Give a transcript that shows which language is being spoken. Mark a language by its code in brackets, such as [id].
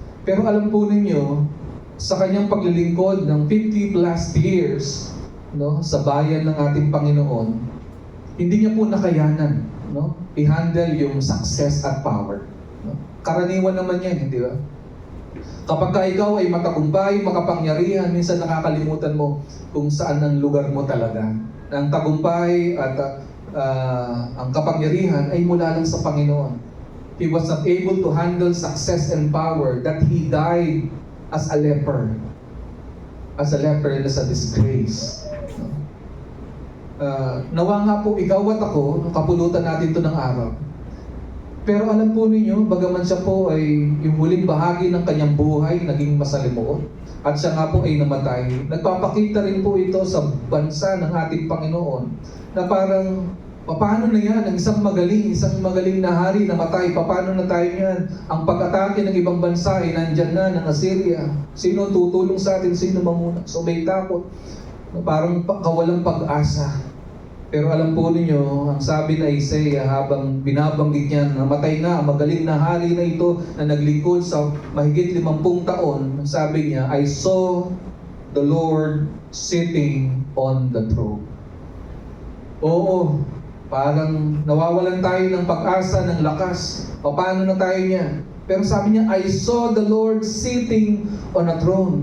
[tl] Pero alam po ninyo, sa kanyang paglilingkod ng 50 plus years, no, sa bayan ng ating Panginoon, hindi niya po nakayanan, no, i-handle yung success at power. No? Karaniwan naman yan, hindi ba? Kapag ka ikaw ay matagumpay, makapangyarihan, minsan nakakalimutan mo kung saan ang lugar mo talaga. Ang tagumpay at ang kapangyarihan ay mula lang sa Panginoon. [en] He was not able to handle success and power that he died as a leper. As a leper and as a disgrace. [tl] Nawa nga po ikaw at ako, kapulutan natin to ng araw. Pero alam po ninyo, bagaman siya po ay yung huling bahagi ng kanyang buhay naging masalimuot at siya nga po ay namatay, nagpapakita rin po ito sa bansa ng ating Panginoon na parang paano na yan, ang isang magaling na hari namatay, paano na tayo yan? Ang pag-atake ng ibang bansa ay nandyan na, ng Assyria. Sino tutulong sa atin? Sino mamuna? So may takot, parang kawalang pag-asa. Pero alam po ninyo, ang sabi na Isaiah habang binabanggit niya, namatay na, magaling na hari na ito na naglingkod sa mahigit 50 taon, sabi niya, [en] I saw the Lord sitting on the throne. [tl] Oo, parang nawawalan tayo ng pag-asa, ng lakas. Paano na tayo niya? Pero sabi niya, [en] I saw the Lord sitting on a throne.